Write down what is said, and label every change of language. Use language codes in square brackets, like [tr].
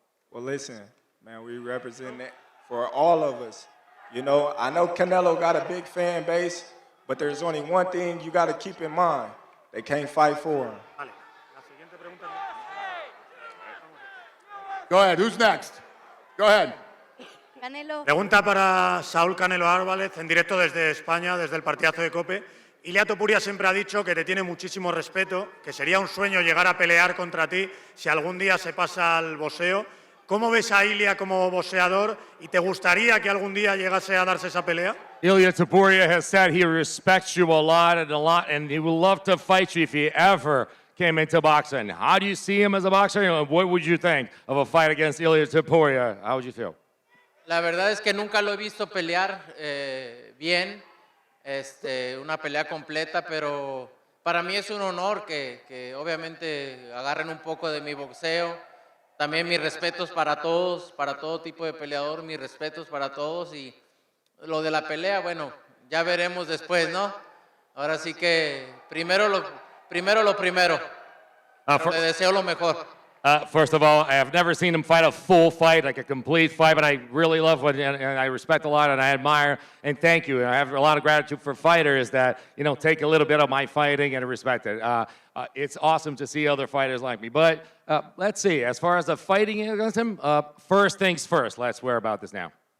[en] Well, listen, man, we represent that for all of us. I know Canelo got a big fan base, but there's only one thing you got to keep in mind. They can't fight for him. Go ahead. Who's next? Go ahead. Canelo. [es] Pregunta para Saúl Canelo Álvarez, en directo desde España, desde el partidazo de COPE. Ilia Topuria siempre ha dicho que te tiene muchísimo respeto, que sería un sueño llegar a pelear contra ti si algún día se pasa al boxeo. ¿Cómo ves a Ilia como boxeador y te gustaría que algún día llegase a darse esa pelea? [en] Ilia Topuria has said he respects you a lot, and he would love to fight you if he ever came into boxing. How do you see him as a boxer? What would you think of a fight against Ilia Topuria? How would you feel? [es] La verdad es que nunca lo he visto pelear bien, una pelea completa, pero para mí es un honor que obviamente agarren un poco de mi boxeo. También mis respetos para todos, para todo tipo de peleador, mis respetos para todos. Y lo de la pelea, bueno, ya veremos después, ¿no? Ahora sí que primero lo primero. Pero le deseo lo mejor. [en] First of all, I have never seen him fight a full fight, like a complete fight, but I really love what, and I respect a lot, and I admire, and thank you. And I have a lot of gratitude for fighters that, take a little bit of my fighting and respect it. It's awesome to see other fighters like me. But let's see, as far as the fighting against him, first things first. Let's swear about this now.